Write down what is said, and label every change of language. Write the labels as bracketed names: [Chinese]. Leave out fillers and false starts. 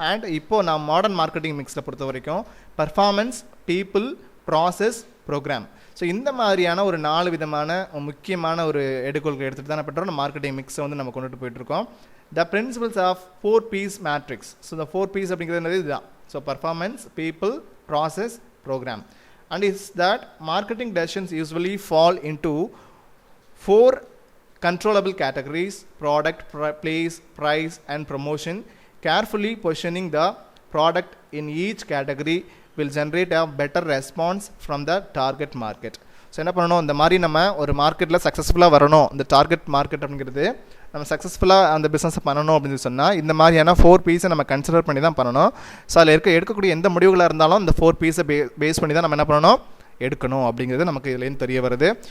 [Tamil] And இப்போது நான் modern marketing மிக்ஸில் பொறுத்த வரைக்கும் performance, people, process, program. So இந்த மாதிரியான ஒரு 4 விதமான முக்கியமான ஒரு எடுக்கோள்கள் எடுத்துகிட்டு தான் என்ன பண்ணுறோம், மார்க்கெட்டிங் மிக்ஸை வந்து நம்ம கொண்டுட்டு போயிட்டுருக்கோம். [English] The principles of 4 P's matrix. So இந்த 4 P's அப்படிங்கிறது இதுதான். So performance, people, process, program. And is that marketing decisions usually fall into 4 controllable categories: product, place, price and promotion. Carefully positioning the product in each category will generate a better response from the target market. [Tamil] So என்ன பண்ணணும், இந்த மாதிரி நம்ம ஒரு மார்க்கெட்டில் சக்ஸஸ்ஃபுல்லாக வரணும், இந்த டார்கெட் மார்க்கெட் அப்படிங்கிறது நம்ம சக்ஸஸ்ஃபுல்லாக அந்த பிஸ்னஸை பண்ணணும் அப்படின்னு சொன்னால் இந்த மாதிரியான 4 P's நம்ம கன்சிடர் பண்ணி தான் பண்ணணும். ஸோ அதில் எடுக்கக்கூடிய எந்த முடிவுகளாக இருந்தாலும் இந்த 4 P's பேஸ் பண்ணி தான் நம்ம என்ன பண்ணணும், எடுக்கணும் அப்படிங்கிறது நமக்கு இதுலேருந்து தெரிய வருது.